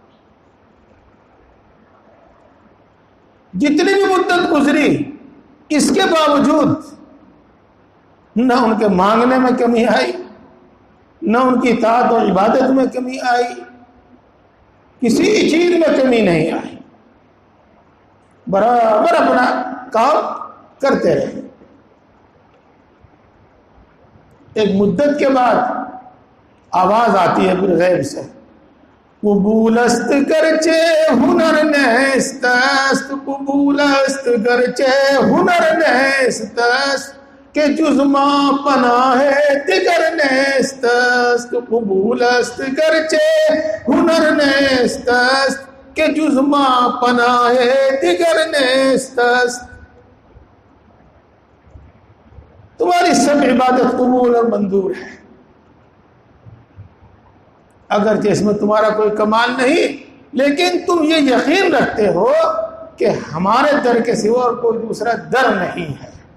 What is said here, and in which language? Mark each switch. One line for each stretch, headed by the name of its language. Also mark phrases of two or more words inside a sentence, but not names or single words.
Urdu: جتنی بھی مدت گزری، اس کے باوجود نہ ان کے مانگنے میں کمی آئی، نہ ان کی اطاعت اور عبادت میں کمی آئی، کسی چیز میں کمی نہیں آئی. برابر اپنا کام کرتے رہے. ایک مدت کے بعد آواز آتی ہے پھر غیب سے،
Persian: قبولست گرچہ ہنر نیست است، قبولست گرچہ ہنر نیست است، کہ جز ما پناہ دیگر نیست است، قبول است گرچه ہنر نیست است، کہ جز ما پناہ دیگر نیست است۔
Urdu: تمہاری سب عبادت قبول اور منظور ہے، اگرچہ اس میں تمہارا کوئی کمال نہیں، لیکن تم یہ یقین رکھتے ہو کہ ہمارے در کے سوا اور کوئی دوسرا در نہیں ہے۔